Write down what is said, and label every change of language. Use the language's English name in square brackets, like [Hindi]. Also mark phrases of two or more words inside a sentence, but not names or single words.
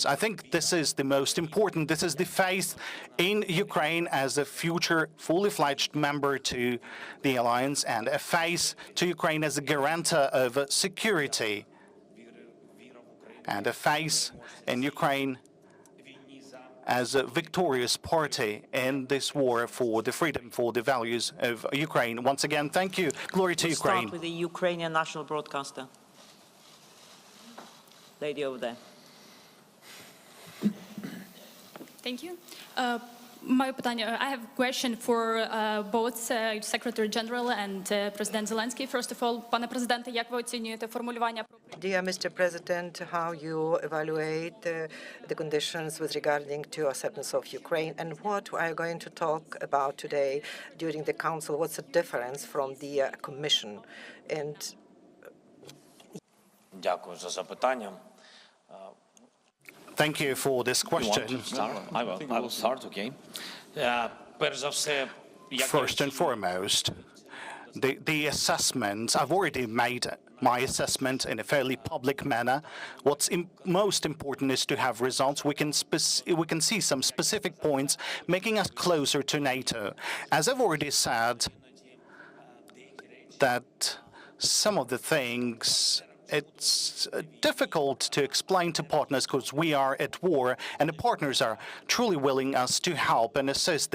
[English] I think this is the most important. This is the faith in Ukraine as a future fully-fledged member to the alliance, and a faith to Ukraine as a guarantor of security, and a faith in Ukraine as a victorious party in this war for the freedom, for the values of Ukraine. Once again, thank you. Glory to Ukraine. Start with the Ukrainian national broadcaster. Lady over there. Thank you. [Ukrainian] Моє питання, [English] I have a question for both Secretary General and President Zelensky. First of all, [Ukrainian] пане президенте, як ви оцінюєте формулювання? [English] Dear Mr. President, how you evaluate the conditions with regarding to acceptance of Ukraine, and what are you going to talk about today during the Council? What's the difference from the Commission? And [Ukrainian] Дякую за запитання. [English] Thank you for this You want question. to start? I will start, [Ukrainian] okay. Перш за все, [English] First and foremost, the assessment, I've already made my assessment in a fairly public manner. What's most important is to have results. We can see some specific points making us closer to NATO. As I've already said, that some of the things it's difficult to explain to partners because we are at war and the partners are truly willing us to help and assist.